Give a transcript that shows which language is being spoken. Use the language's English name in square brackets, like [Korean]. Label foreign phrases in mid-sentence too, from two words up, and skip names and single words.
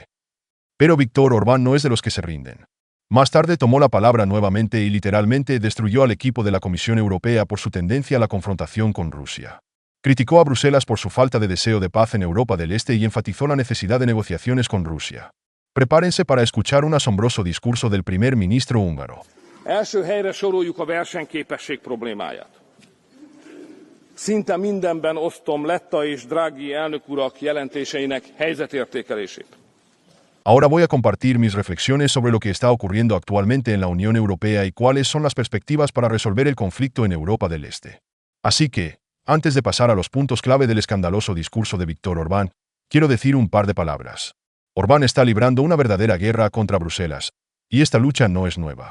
[Spanish] Pero Viktor Orbán no es de los que se rinden. Más tarde tomó la palabra nuevamente y literalmente destruyó al equipo de la Comisión Europea por su tendencia a la confrontación con Rusia. Criticó a Bruselas por su falta de deseo de paz en Europa del Este y enfatizó la necesidad de negociaciones con Rusia. Prepárense para escuchar un asombroso discurso del primer ministro húngaro. [Hungarian] Első helyre soroljuk a versenyképesség problémáját. Szinte mindenben osztom Letta és Draghi elnök urak jelentéseinek helyzetértékelését. [Spanish] Ahora voy a compartir mis reflexiones sobre lo que está ocurriendo actualmente en la Unión Europea y cuáles son las perspectivas para resolver el conflicto en Europa del Este. Así que, antes de pasar a los puntos clave del escandaloso discurso de Viktor Orbán, quiero decir un par de palabras. Orbán está librando una verdadera guerra contra Bruselas, y esta lucha no es nueva.